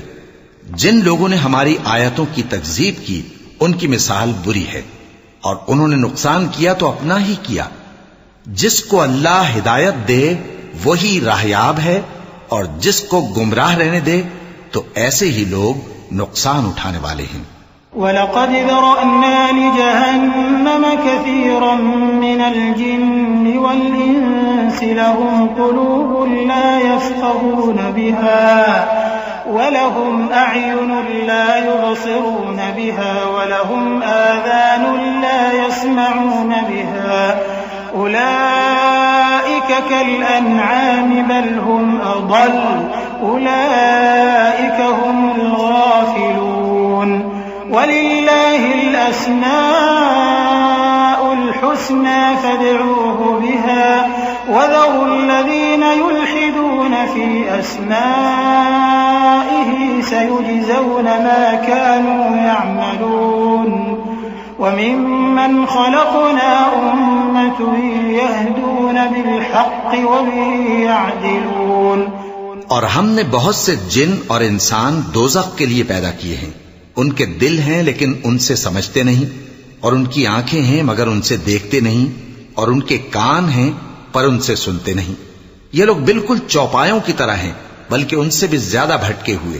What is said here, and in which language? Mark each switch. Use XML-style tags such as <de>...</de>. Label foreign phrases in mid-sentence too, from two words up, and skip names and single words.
<hi>जिन लोगों ने हमारी आयतों की तकजीब की उनकी मिसाल बुरी है, और उन्होंने नुकसान किया तो अपना ही किया। जिसको अल्लाह हिदायत दे वही राहयाब है, और जिसको गुमराह रहने दे तो ऐसे ही लोग नुकसान उठाने वाले हैं।</hi> <ar>ولقد ذرأنا لجهنم كثيرا من الجن والإنس لهم قلوب لا يفقهون بها ولهم أعين لا يبصرون بها ولهم آذان لا يسمعون بها أولئك كالأنعام بل هم أضل أولئك هم الغافلون ولله الأسماء الحسنى فادعوه بها وذروا الذين يلحدون في أسمائه سيجزون ما كانوا يعملون وممن خلقنا أمة يهدون بالحق وبه يعدلون.</ar> <hi>और हमने बहुत से जिन और इंसान दोज़ख के लिए पैदा किए हैं। उनके दिल हैं लेकिन उनसे समझते नहीं, और उनकी आंखें हैं मगर उनसे देखते नहीं, और उनके कान हैं पर उनसे सुनते नहीं। ये लोग बिल्कुल चौपायों की तरह हैं, बल्कि उनसे भी ज्यादा भटके हुए।</hi>